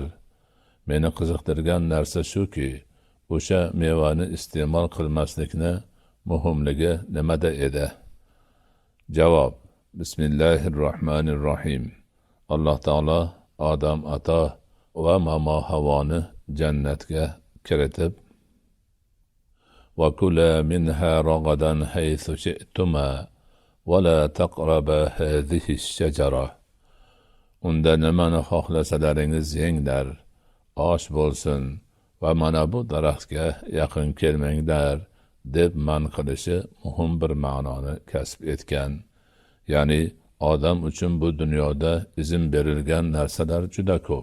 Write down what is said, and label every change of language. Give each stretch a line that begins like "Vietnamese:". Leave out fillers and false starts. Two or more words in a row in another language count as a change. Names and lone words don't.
Uzbek: Meni qiziqtirgan narsa shuki, o'sha mevani iste'mol qilmaslikni muhimligi nimada edi? Javob. Bismillahirrohmanirrohim. Alloh taolo Odam ato va momo Havoni jannatga kiritib,
Arabic: وَكُلَا مِنْهَا رَغَدًا حَيْثُ شِئْتُمَا وَلَا تَقْرَبَا هَذِهِ الشَّجَرَةَ
Uzbek: Unda nimani xohlasalaringiz yenglar, osh bo'lsin va mana bu daraxtga yaqin kelmanglar deb man qilishi muhim bir ma'noni kasb etgan. Ya'ni odam uchun bu dunyoda izn berilgan narsalar juda ko'p.